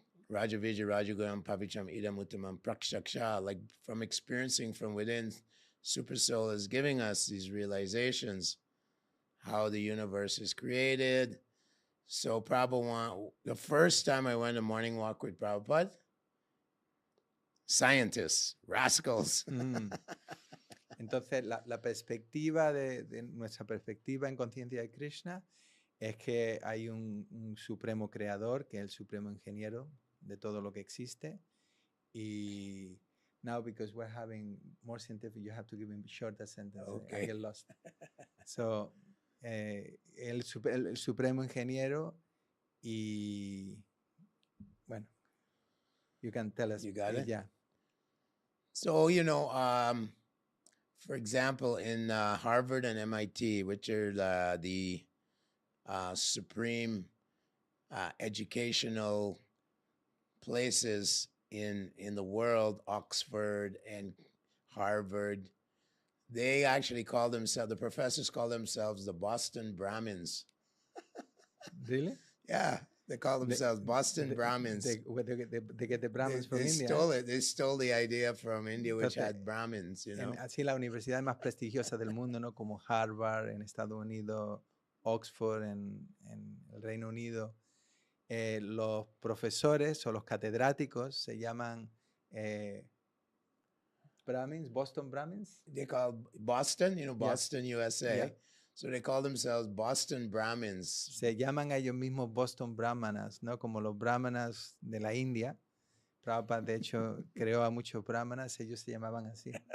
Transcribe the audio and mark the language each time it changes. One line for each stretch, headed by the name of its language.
Sanskrit: Rajavija Rajagoyam Pavicham Idam Uttamam Prakshaksha,
English: like from experiencing from within, Super Soul is giving us these realizations, how the universe is created. So Prabhupada, the first time I went a morning walk with Prabhupada, scientists, rascals.
Spanish: Entonces la perspectiva de nuestra perspectiva en conciencia de Krishna es que hay un supremo creador, que es el supremo ingeniero de todo lo que existe.
English: Y now, because we're having more scientific, you have to give him shorter sentence. Okay. I get lost. So,
Spanish: el supremo ingeniero y, bueno,
English: you can tell us. You got it? Yeah. So, you know, for example, in Harvard and MIT, which are the supreme educational places in the world, Oxford and Harvard, they actually call themselves, the professors call themselves the Boston Brahmins. Really? Yeah, they call themselves Boston Brahmins. They get the Brahmins from India. They stole the idea from India, which had Brahmins, you know.
Spanish: Así las universidades más prestigiosas del mundo, ¿no? Como Harvard en Estados Unidos, Oxford, en el Reino Unido, los profesores o los catedráticos se llaman Brahmins, Boston Brahmins.
English: They call Boston, Yes. Boston, USA. Yeah. So they call themselves Boston Brahmins.
Spanish: Se llaman a ellos mismos Boston Brahmanas, ¿no? Como los brahmanas de la India. Prabhupada, de hecho, creó a muchos brahmanas, ellos se llamaban así.